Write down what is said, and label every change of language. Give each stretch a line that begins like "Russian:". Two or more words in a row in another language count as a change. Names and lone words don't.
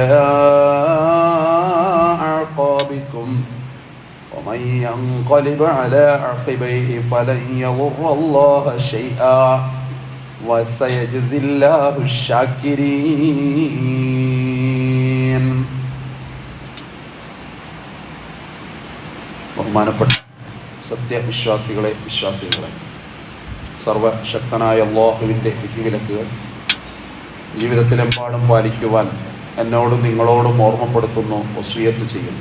Arabic: أعقابكم ومن ينقلب على عقبيه فلن يضر الله شيئا وسيجزي الله الشاكرين.
Malayalam: ബഹുമാനപ്പെട്ട സത്യവിശ്വാസികളെ സർവശക്തനായ അല്ലാഹുവിൻ്റെ വിധിവിലക്കുകൾ ജീവിതത്തിലെമ്പാടും പാലിക്കുവാൻ എന്നോടും നിങ്ങളോടും ഓർമ്മപ്പെടുത്തുന്നു, വസിയത്ത് ചെയ്യുന്നു.